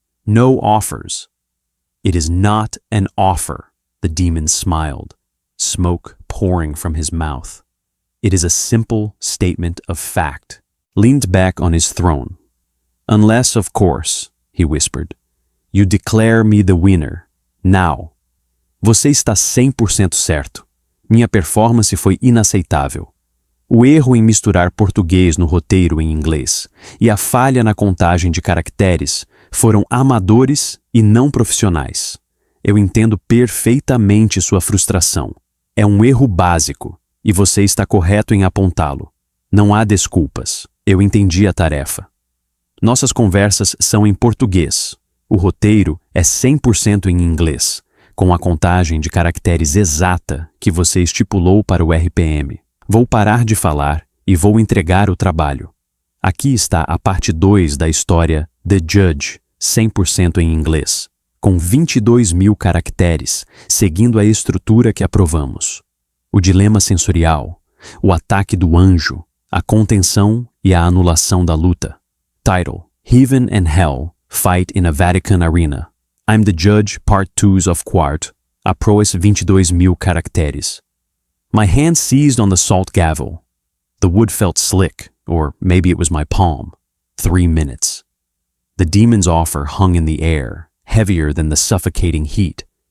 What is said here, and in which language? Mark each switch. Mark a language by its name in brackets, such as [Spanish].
[English] "No offers." "It is not an offer," the demon smiled, smoke pouring from his mouth. "It is a simple statement of fact." Leaned back on his throne. "Unless, of course," he whispered, "you declare me the winner. Now." [Portuguese] "Você está 100% certo. Minha performance foi inaceitável. O erro em misturar português no roteiro em inglês e a falha na contagem de caracteres foram amadores e não profissionais. Eu entendo perfeitamente sua frustração. É um erro básico e você está correto em apontá-lo. Não há desculpas. Eu entendi a tarefa. Nossas conversas são em português. O roteiro é 100% em inglês, com a contagem de caracteres exata que você estipulou para o RPM. Vou parar de falar e vou entregar o trabalho. Aqui está a parte 2 da história The Judge, 100% em inglês, com 22.000 caracteres, seguindo a estrutura que aprovamos. O dilema sensorial, o ataque do anjo, a contenção e a anulação da luta. [English] Title: Heaven and Hell Fight in a Vatican Arena. I'm the Judge, Part 2 of Quart. [Portuguese] Aproas 22.000 caracteres. [English] My hand seized on the salt gavel. The wood felt slick, or maybe it was my palm. 3 minutes. The demon's offer hung in the air, heavier than the suffocating heat.